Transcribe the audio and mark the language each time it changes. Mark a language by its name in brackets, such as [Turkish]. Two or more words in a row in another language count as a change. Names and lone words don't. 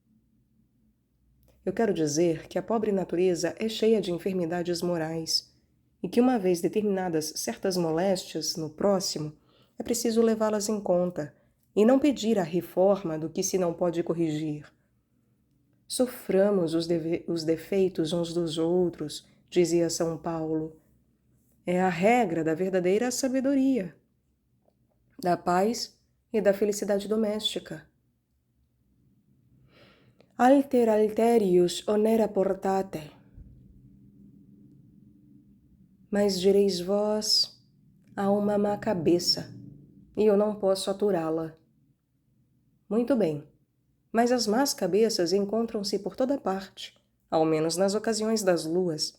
[Portuguese] Eu quero dizer que a pobre natureza é cheia de enfermidades morais, e que uma vez determinadas certas moléstias no próximo, é preciso levá-las em conta, e não pedir a reforma do que se não pode corrigir. Soframos os defeitos uns dos outros, dizia São Paulo. É a regra da verdadeira sabedoria, da paz e da felicidade doméstica. [Latin] Alter alterius onera portate. [Portuguese] Mas direis vós, há uma má cabeça, e eu não posso aturá-la. Muito bem, mas as más cabeças encontram-se por toda parte, ao menos nas ocasiões das luas.